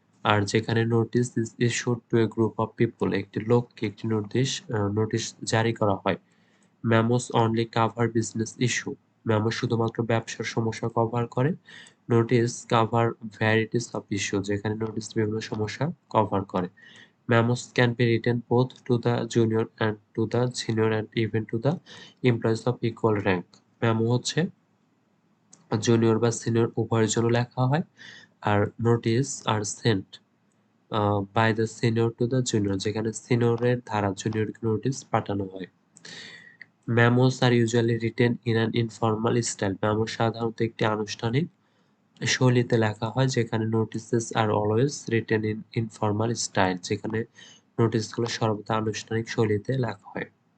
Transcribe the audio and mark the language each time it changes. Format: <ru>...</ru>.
<bn>আর যেখানে</bn> <en>notice is issued to a group of people,</en> <bn>একটি লোককে একটি নোটিশ জারি করা হয়।</bn> <en>Memos only cover business issue.</en> <bn>Memo শুধুমাত্র ব্যবসার সমস্যা কভার করে।</bn> <en>notice cover varieties of issue,</en> <bn>যেখানে নোটিস বিভিন্ন সমস্যা কভার করে।</bn> <en>Memos can be written both to the junior and to the senior and even to the employees of equal rank.</en> <bn>Memo হচ্ছে junior বা সিনিয়র উভয়ের জন্য লেখা হয়, আর notice</bn> <en>are sent by the senior to the junior,</en> <bn>যেখানে সিনিয়রের দ্বারা জুনিয়রকে notice পাঠানো হয়।</bn> <en>Memos are usually written in an informal style.</en> <bn>Memo সাধারণত একটি আনুষ্ঠানিক শৈলীতে লেখা হয়, যেখানে</bn> <en>notices are always written in informal style,</en> <bn>যেখানে নোটিশগুলো সর্বদা আনুষ্ঠানিক শৈলীতে লেখা হয়।</bn>